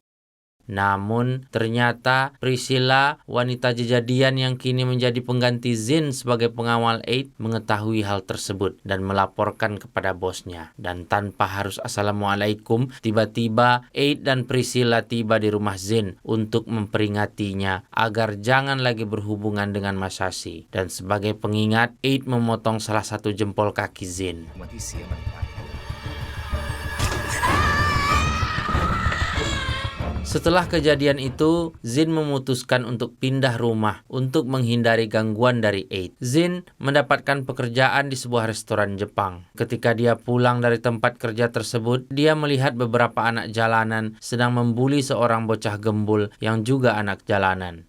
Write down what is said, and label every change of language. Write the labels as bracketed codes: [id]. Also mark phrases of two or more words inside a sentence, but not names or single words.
[id] Namun ternyata Priscilla, wanita jejadian yang kini menjadi pengganti Zin sebagai pengawal Eight, mengetahui hal tersebut dan melaporkan kepada bosnya. Dan tanpa harus assalamualaikum, tiba-tiba Eight dan Priscilla tiba di rumah Zin untuk memperingatinya agar jangan lagi berhubungan dengan Masashi. Dan sebagai pengingat, Eight memotong salah satu jempol kaki Zin. [th] วันที่เสียมันไป [id] Setelah kejadian itu, Zin memutuskan untuk pindah rumah untuk menghindari gangguan dari Aid. Zin mendapatkan pekerjaan di sebuah restoran Jepang. Ketika dia pulang dari tempat kerja tersebut, dia melihat beberapa anak jalanan sedang membuli seorang bocah gembul yang juga anak jalanan.